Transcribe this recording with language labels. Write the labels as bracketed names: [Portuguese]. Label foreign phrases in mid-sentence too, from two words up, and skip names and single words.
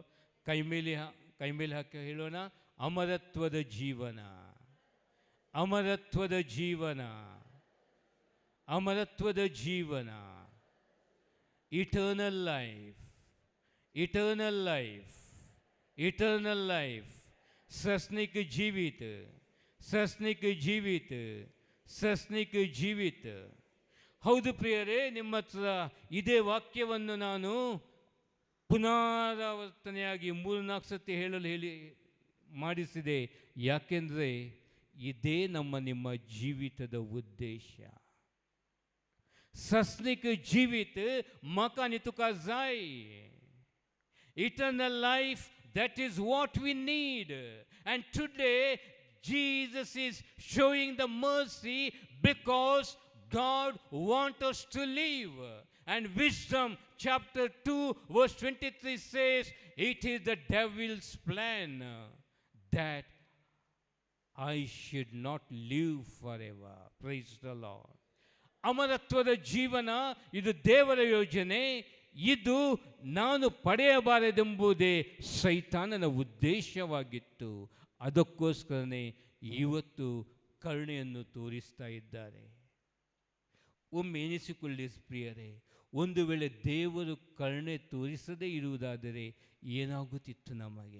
[Kannada] ಕೈ ಮೇಲೆ ಹಾಕಿ ಹೇಳೋಣ, ಅಮರತ್ವದ ಜೀವನ, ಅಮರತ್ವದ ಜೀವನ, ಅಮರತ್ವದ ಜೀವನ. [English] eternal life, eternal life, eternal life. [Konkani] सस्निक जीवित, सस्निक जीवित, ಸಸ್ನಿಕ ಜೀವಿತ. [Kannada] ಹೌದು ಪ್ರಿಯರೇ, ನಿಮ್ಮ ಹತ್ರ ಇದೇ ವಾಕ್ಯವನ್ನು ನಾನು ಪುನರಾವರ್ತನೆಯಾಗಿ 3-4 ಸತಿ ಹೇಳಿ ಮಾಡಿಸಿದೆ. ಯಾಕೆಂದರೆ ಇದೇ ನಿಮ್ಮ ಜೀವಿತದ ಉದ್ದೇಶ. [Konkani] ಸಸ್ನಿಕ ಜೀವಿತ ಮಕಾನಿ ತುಕಾ ಜಾಯ್. [English] Eternal life, that is what we need. And today Jesus is showing the mercy because God wants us to live. And Wisdom chapter 2 verse 23 says, it is the devil's plan that I should not live forever. Praise the Lord. [Kannada] ಅಮರತ್ವದ ಜೀವನ ಇದು ದೇವರ ಯೋಜನೆ. ಇದು ನಾನು ಪಡೆಯಬಾರದೆಂಬುದೇ ಸೈತಾನನ ಉದ್ದೇಶವಾಗಿತ್ತು. ಅದಕ್ಕೋಸ್ಕರನೇ ಇವತ್ತು ಕರುಣೆಯನ್ನು ತೋರಿಸ್ತಾ ಇದ್ದಾರೆ. ಒಮ್ಮೆ ಎನಿಸಿಕೊಳ್ಳಿ ಪ್ರಿಯರೇ, ಒಂದು ವೇಳೆ ದೇವರು ಕರುಣೆ ತೋರಿಸದೇ ಇರುವುದಾದರೆ ಏನಾಗುತ್ತಿತ್ತು ನಮಗೆ?